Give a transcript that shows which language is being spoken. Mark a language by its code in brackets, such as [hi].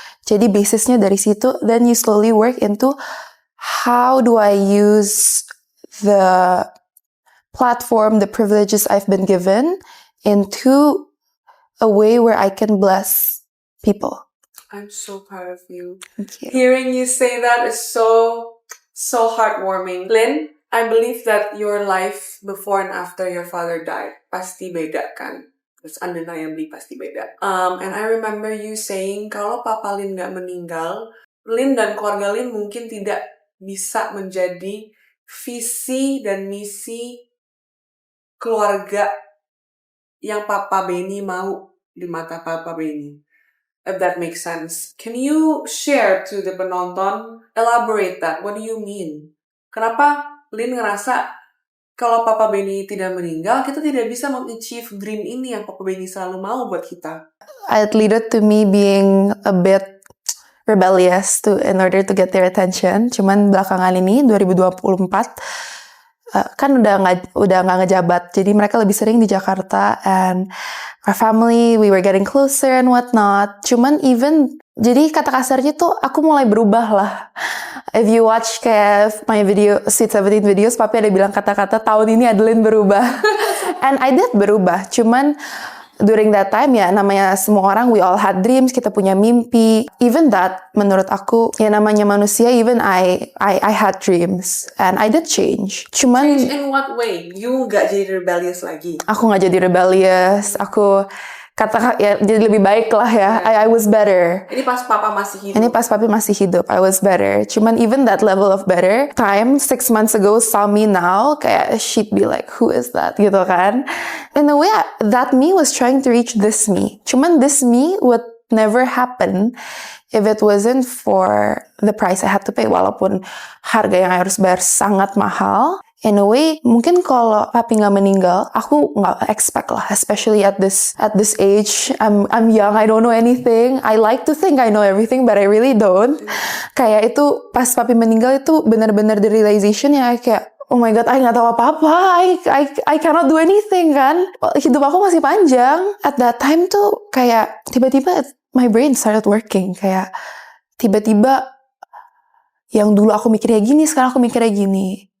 [id] Jadi basisnya dari situ, [en] then you slowly work into how do I use the platform, the privileges I've been given into a way where I can bless people. I'm so proud of you. Thank you. Hearing you say that is so heartwarming. Lynn, I believe that your life before and after your father died [id] pasti beda kan? [en] It's undeniably [id] pasti beda. [en] And I remember you saying [id] kalau Papa Lynn gak meninggal, Lynn dan keluarga Lynn mungkin tidak bisa menjadi visi dan misi keluarga yang Papa Benny mau di mata Papa Benny. [en] If that makes sense. Can you share to the penonton, elaborate that? What do you mean? [id] Kenapa Lynn ngerasa kalau Papa Benny tidak meninggal, kita tidak bisa mengachieve dream ini yang Papa Benny selalu mau buat kita? [en] It led to me being a bit rebellious in order to get their attention. [id] Cuman belakangan ini 2024 kan udah nggak ngejabat, jadi mereka lebih sering di Jakarta, [en] and our family, we were getting closer and whatnot. [id] Cuman jadi kata kasarnya tuh aku mulai berubah lah. [en] If you watch [id] kayak [en] my video, Sweet 17 videos, [id] papi ada bilang kata-kata tahun ini Adeline berubah. [en] And I did [id] berubah, cuman [en] during that time [id] ya namanya semua orang, [en] we all had dreams, [id] kita punya mimpi. [en] Even that, [id] menurut aku, ya namanya manusia, [en] even I had dreams. And I did change. [id] Cuman... [en] Change in what way? You [id] gak jadi [en] rebellious lagi? [id] Aku gak jadi rebellious. Aku ya jadi lebih baik lah ya. [en] I was better. [id] Ini pas Papa masih hidup? Ini pas Papi masih hidup. [en] I was better. Cuman even that level of better, 6 months ago saw me now, [id] kayak [en] she'd be like, who is that? [id] Gitu kan. [en] In a way, that me was trying to reach this me. [id] Cuman [en] this me would never happen if it wasn't for the price I had to pay. [id] Walaupun harga yang harus bayar sangat mahal. [en] In a way, [id] mungkin kalau papi nggak meninggal, aku nggak expect lah, [en] especially at this age. I'm young, I don't know anything. I like to think I know everything, but I really don't. [id] Kayak itu pas papi meninggal itu benar-benar [en] the realization [id] ya kayak, [en] oh my god, I [id] nggak tahu apa-apa. [en] I cannot do anything kan. [id] Hidup aku masih panjang. [en] At that time [id] tuh kayak tiba-tiba [en] my brain started working. [id] Kayak tiba-tiba yang dulu aku mikirnya gini, sekarang aku mikirnya gini.